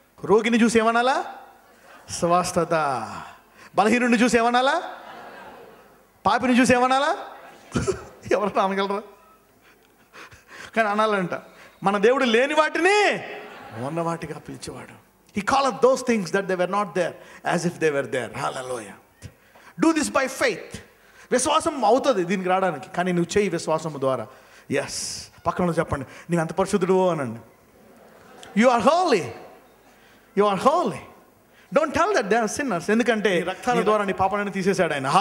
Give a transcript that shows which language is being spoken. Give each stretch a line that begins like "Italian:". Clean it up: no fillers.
Telugu: రోగిని చూసి ఏమనాలా? స్వస్థత. బలహీనుడిని చూసి ఏమనాలా? పాపిని చూసి ఏమనాలా? ఎవరన్నా అనగలరా? కానీ అనాలంట. మన దేవుడు లేని వాటిని ఉన్న వాటిగా పిలిచేవాడు.
English: He calleth those things that they were not there as if they were there. Hallelujah. Do this by faith.
Telugu: విశ్వాసం అవుతుంది దీనికి రావడానికి, కానీ నువ్వు చేయి విశ్వాసం ద్వారా. ఎస్, పక్కన చెప్పండి, నువ్వు ఎంత పరిశుద్ధుడు అనండి.
English: You are holy, you are holy. Don't tell that they are sinners.
Telugu: ఎందుకంటే రక్తాల ద్వారా నీ పాపాలను తీసేశాడు ఆయన.